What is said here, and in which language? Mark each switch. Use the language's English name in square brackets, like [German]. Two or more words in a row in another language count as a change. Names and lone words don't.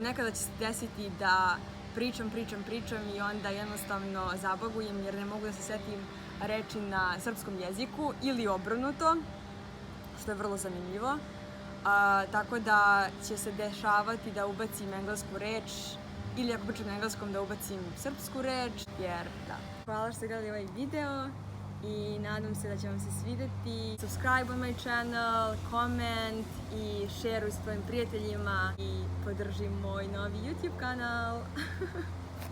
[Serbian] Nekada će se desiti da pričam i onda jednostavno zabagujem jer ne mogu da se setim reči na srpskom jeziku ili obrnuto, što je vrlo zanimljivo. Tako da će se dešavati da ubacim englesku reč ili ako pričam na engleskom da ubacim srpsku reč, jer da. Hvala što ste gledali ovaj video i nadam se da će vam se svideti. [English] Subscribe on my channel, comment [Serbian] i share s tvojim prijateljima i podrži moj novi YouTube kanal.